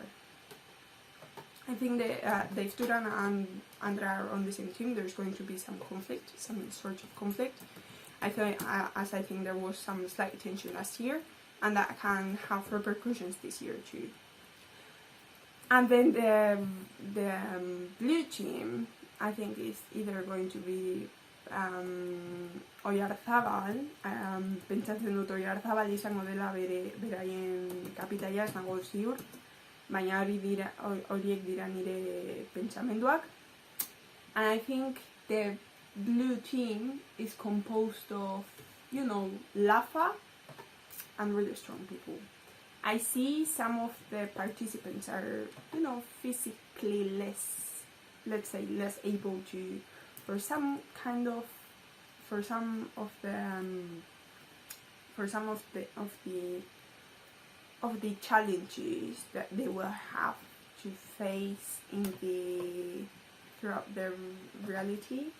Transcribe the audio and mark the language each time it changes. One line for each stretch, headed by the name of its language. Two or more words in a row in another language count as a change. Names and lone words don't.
English: I think that if Durana and Andrea are on the same team, there's going to be some conflict, some sort of conflict. I think there was some slight tension last year, and that can have repercussions this year too. And then the blue team, I think, is either going to be Oyarzabal.
Basque: Pentsatzen dut Oyarzabal izango dela beraien kapitaia, ez nago ziur, baina horiek dira nire pentsamenduak.
English: And I think the blue team is composed of, Lafa and really strong people. I see some of the participants are, physically less, let's say, less able to, for some of the challenges that they will have to face throughout their reality.